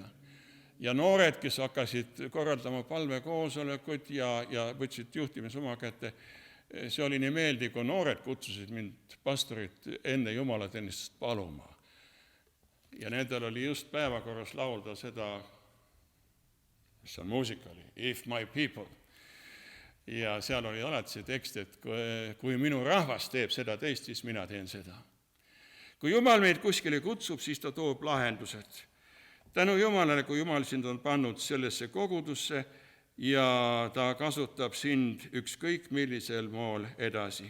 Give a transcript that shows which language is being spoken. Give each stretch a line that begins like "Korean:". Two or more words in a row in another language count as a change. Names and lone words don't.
Estonian: Ja noored, kes hakkasid korraldama palvekoosolekuid ja võtsid juhtimise oma kätte, see oli nii meeldiv, kui noored kutsusid mind pastorit enne jumalateenistust paluma. Ja nendel oli just päevakorras laulda seda, mis on muusikali,
English: If my people.
Estonian: Ja seal oli alati see tekst, et kui minu rahvas teeb seda teist, siis mina teen seda. Kui Jumal meid kuskile kutsub, siis ta toob lahendused. Tänu Jumalale, kui Jumal sind on pannud sellesse kogudusse ja ta kasutab sind ükskõik millisel mool edasi.